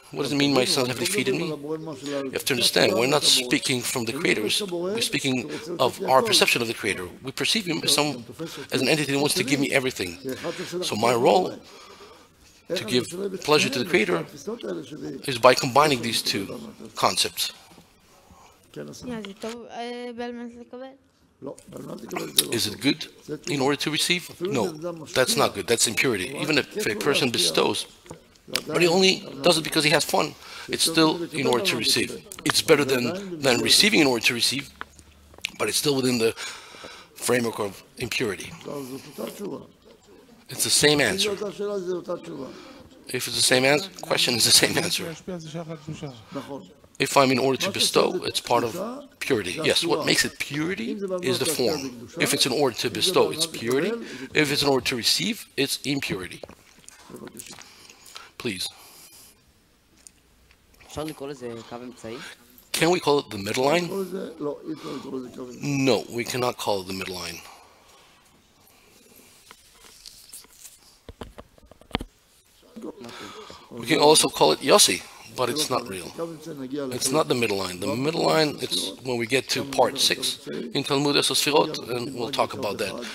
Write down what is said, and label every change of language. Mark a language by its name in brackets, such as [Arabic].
[English] What does it mean, my sons have defeated me? You have to understand, we're not speaking from the Creator, we're speaking of our perception of the Creator. We perceive Him as an entity that wants to give me everything. So my role to give pleasure to the Creator is by combining these two concepts. [Hebrew] שנייה, זה טוב בעל מנת לקבל? לא, ועל מנת לקבל זה לא. [English] Is it good in order to receive? No, that's not good. That's impurity. Even if a person bestows, but he only does it because he has fun, it's still in order to receive. It's better than receiving in order to receive, but it's still within the framework of impurity. [Hebrew] זאת אותה תשובה. [English] It's the same answer. [Hebrew] זו אותה שאלה, זו אותה תשובה. [English] If it's the same answer, question is the same answer. [Hebrew] להשפיע זה שייך לקדושה. נכון. [English] If I'm in order to bestow, it's part of purity. Yes, what makes it purity is the form. If it's in order to bestow, it's purity. If it's in order to receive, it's impurity. [Hebrew] בבקשה. [English] Please. [Hebrew] אפשר לקרוא לזה קו אמצעי? [English] Can we call it the middle line? [Hebrew] לקרוא לזה, לא, אי אפשר לקרוא לזה קו אמצעי. [English] No, we cannot call it the middle line. We can also call it Yossi, but it's not real. [Hebrew] קו אמצעי נגיע [English] It's not the middle line. The middle line, it's when we get to part 6 in Talmud Esosfirot, and we'll talk about that.